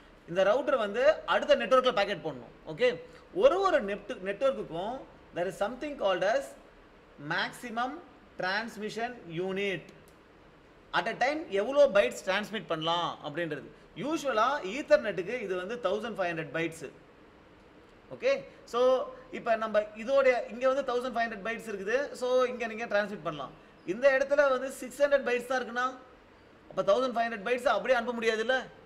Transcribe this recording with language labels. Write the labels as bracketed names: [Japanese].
[Tamil] இந்த ரவுட்டர் வந்து அடுத்த நெட்வொர்க்கில் பேக்கெட் போடணும். [English] Okay, ஒரு நெட்வொர்க்குக்கும் there is something called as maximum transmission unit. [Tamil] at a time எவ்வளோ பைட்ஸ் டிரான்ஸ்மிட் பண்ணலாம் அப்படின்றது. யூஸ்வலாக ஈத்தர்நெட்டுக்கு இது வந்து 1500 பைட்ஸு. ஓகே, ஸோ இப்போ நம்ம இதோட இங்கே வந்து 1500 பைட்ஸ் இருக்குது. ஸோ இங்கே நீங்கள் டிரான்ஸ்மிட் பண்ணலாம். இந்த இடத்துல வந்து 600 பைட்ஸ் தான் இருக்குன்னா, அப்போ 1500 பைட்ஸ் அப்படியே அனுப்ப முடியாதுல்ல.